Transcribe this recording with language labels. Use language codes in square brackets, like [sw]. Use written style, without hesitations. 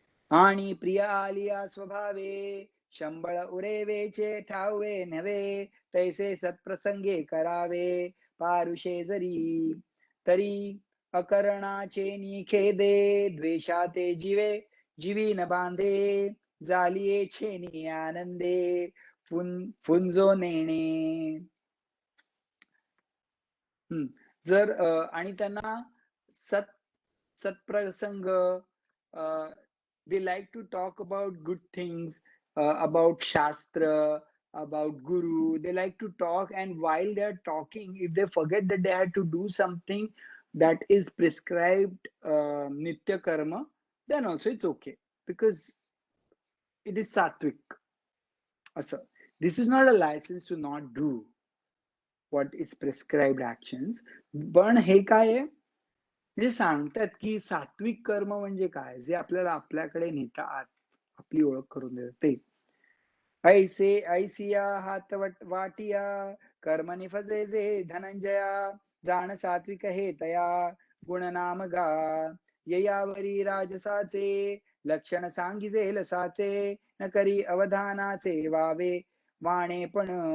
[mr] आणि प्रिया आलिया स्वभावे शंबळ उरेवेचे ठावे नव्हे तैसे सत्प्रसंगे करावे पारुषे जरी तरी अकरणाचे निखेदे द्वेषाते जीवी न बांधे जालिये छेनी आनंदे फुंजो नेणे. जर आणि त्यांना [en] सत्प्रसंग, they like to talk about good things, about Shastra, about Guru. They like to talk, and while they are talking, if they forget that they had to do something that is prescribed Nitya Karma, then also it's okay because it is Sattvic. So, this is not a license to not do what is prescribed actions. [mr] पण हे काय आहे? जे सांगतात की सात्विक कर्म म्हणजे काय, जे आपल्याला आपल्याकडे नेतात, आपली ओळख करून देतात ते. ऐसे ऐसिया हात वाटिया कर्म निफजे जे धनंजया जाण सात्विक हे तया गुण नाम गा ययावरी राजसाचे लक्षण सांगिजे लसाचे न करी अवधानाचे वावे वाणे पण.